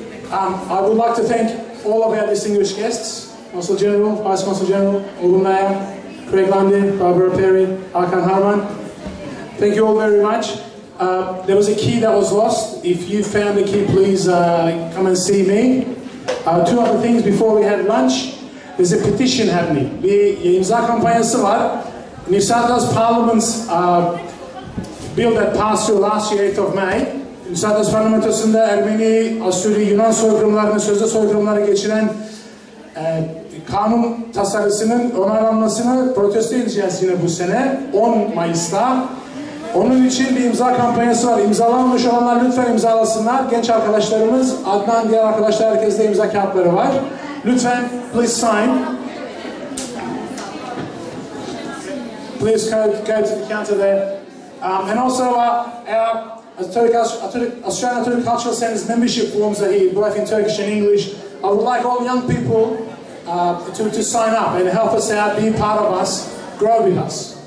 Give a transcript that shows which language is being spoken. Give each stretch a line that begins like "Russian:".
English: I would like to thank all of our distinguished guests, Consul General, Vice Consul General, Auburn Mayor, Craig Lundy, Barbara Perry, Hakan Harman. Thank you all very much. there was a key that was lost. If you found the key, please come and see me. Two other things before we have lunch. There's a petition happening.
Turkish: Bir imza kampanyası var.
English: New South Wales Parliament's bill that passed through last year, 8th of May.
Turkish: New South Wales Parlamentosu'nda Ermeni, Asuri, Yunan soykırımlarını, sözde soykırımları geçiren kanun tasarısının onaylanmasını protesto edeceğiz yine bu sene 10 Mayıs'ta. Onun için bir imza kampanyası var. İmzalanmış olanlar lütfen imzalasınlar. Genç arkadaşlarımız, Adnan, diğer arkadaşlar, herkeste imza kağıtları var. Lütfen,
English: please sign. Please go to the counter there. And also our Australian Atatürk Cultural Centre's membership forms are here, both in Turkish and English. I would like all young people to sign up and help us out, be part of us, grow with us.